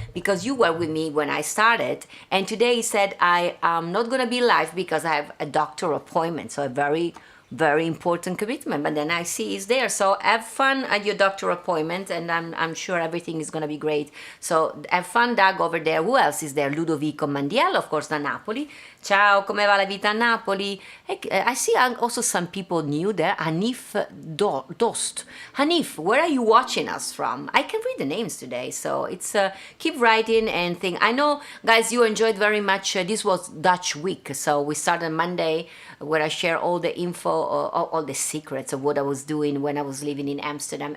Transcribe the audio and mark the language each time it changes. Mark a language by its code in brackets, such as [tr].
[en] Because you were with me when I started. And today he said, I am not going to be live because I have a doctor appointment. So a very important commitment, but then I see he's there. So have fun at your doctor appointment, and I'm sure everything is going to be great. So have fun, Doug, over there. Who else is there? Ludovico Mandiello, of course, [it] da Napoli. Ciao, come va la vita a Napoli? [en] I see also some people new there. Hanif Dost. Hanif, where are you watching us from? I can read the names today, so it's keep writing and think. I know, guys, you enjoyed very much. This was Dutch week, so we started Monday, where I share all the info, all the secrets of what I was doing when I was living in Amsterdam.